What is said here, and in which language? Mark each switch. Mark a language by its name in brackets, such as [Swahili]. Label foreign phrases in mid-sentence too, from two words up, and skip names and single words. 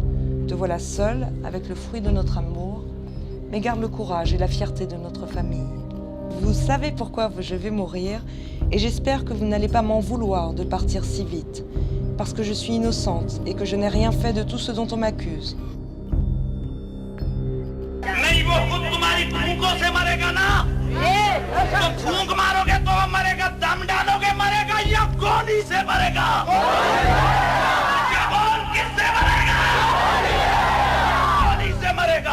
[French] Te voilà seul, avec le fruit de notre amour, mais garde le courage et la fierté de notre famille. Vous savez pourquoi je vais mourir, et j'espère que vous n'allez pas m'en vouloir de partir si vite, parce que je suis innocente et que je n'ai rien fait de tout ce dont on m'accuse. [Hindi] नहीं वो खुद तुम्हारी फूंकों से मरेगा ना, तो फूंक मारोगे तो मरेगा, दम डालोगे मरेगा या गोली से मरेगा? कौन किससे मरेगा? गोली से मरेगा।